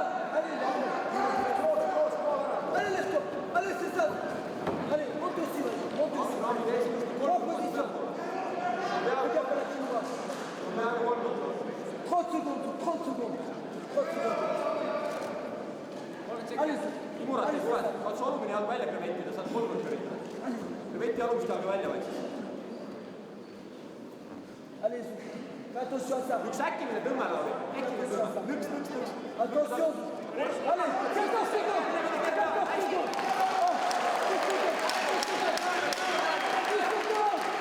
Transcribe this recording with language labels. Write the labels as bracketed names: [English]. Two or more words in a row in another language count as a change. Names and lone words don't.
[French] Allez, allez, laisse-toi. Allez, c'est ça. Allez, monte aussi, vas-y. Monte aussi. Prends position. Regarde la chinoise. 30 secondes. 30 secondes. Allez, Timur, [Estonian] katsu alumine jalg välja krevettida, saad 3 korda krevettida. Kreveti alumist jalga välja vaikselt. [French] allez, fais attention à ça. [Estonian] üks äkkiline tõmme, Lauri. äkkiline tõmme. Nõks. [French] Attention. Allez, 14 secondes. 14 secondes. Oh, 10 secondes. 10 secondes.